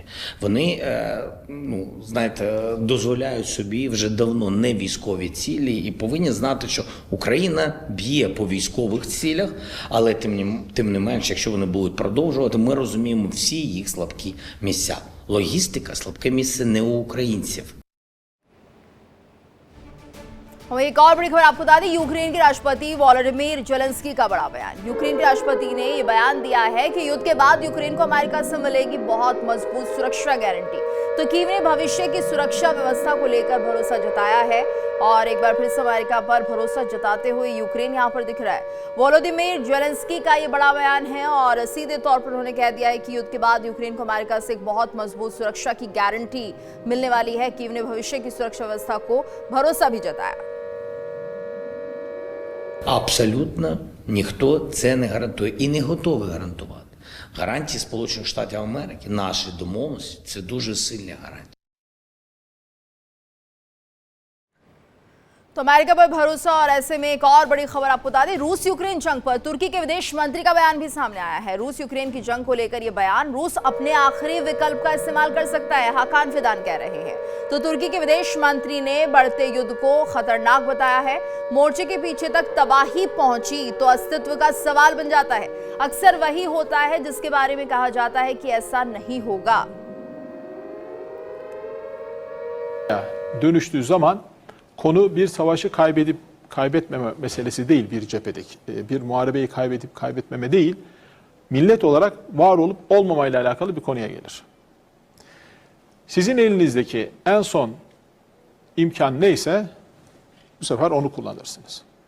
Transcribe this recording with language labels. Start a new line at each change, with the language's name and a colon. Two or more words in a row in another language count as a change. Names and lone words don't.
Ukrainian: Вони, знаєте, дозволяють собі вже давно не військові цілі і повинні знати, що Україна б'є по військових цілях, але тим не менш, якщо вони будуть продовжувати, ми розуміємо всі їх слабкі місця. Логістика – слабке місце не у українців.
Hindi: वहीं एक और बड़ी खबर आपको बता दें, यूक्रेन के राष्ट्रपति वोलोडिमीर जेलेंस्की का बड़ा बयान। यूक्रेन के राष्ट्रपति ने ये बयान दिया है कि युद्ध के बाद यूक्रेन को अमेरिका से मिलेगी बहुत मजबूत सुरक्षा गारंटी। तो कीव ने भविष्य की सुरक्षा व्यवस्था को लेकर भरोसा जताया है और एक बार फिर से अमेरिका पर भरोसा जताते हुए यूक्रेन यहां पर दिख रहा है। वोलोदिमीर जेलेंस्की का ये बड़ा बयान है और सीधे तौर पर उन्होंने कह दिया है कि युद्ध के बाद यूक्रेन को अमेरिका से एक बहुत मजबूत सुरक्षा की गारंटी मिलने वाली है। कीव ने भविष्य की सुरक्षा व्यवस्था को भरोसा भी जताया।
Ukrainian: Абсолютно ніхто це не гарантує і не готовий гарантувати. Гарантії Сполучених Штатів Америки, наші домовленості – це дуже сильні гарантії.
Hindi: तो अमेरिका पर भरोसा और ऐसे में एक और बड़ी खबर आपको बता दें, रूस यूक्रेन जंग पर तुर्की के विदेश मंत्री का बयान भी सामने आया है। रूस यूक्रेन की जंग को लेकर यह बयान, रूस अपने आखिरी विकल्प का इस्तेमाल कर सकता है, हाकान फिदान कह रहे हैं। तो तुर्की के विदेश मंत्री ने बढ़ते युद्ध को खतरनाक बताया है। मोर्चे के पीछे तक तबाही पहुंची तो अस्तित्व का सवाल बन जाता है। अक्सर वही होता है जिसके बारे में कहा जाता है कि ऐसा नहीं होगा।
Turkish: Dönüştüğü zaman konu bir savaşı kaybedip kaybetmeme meselesi değil bir cephedeki. Bir muharebeyi kaybedip kaybetmeme değil, millet olarak var olup olmamayla alakalı bir konuya gelir. Sizin elinizdeki en son imkan neyse bu sefer onu kullanırsınız.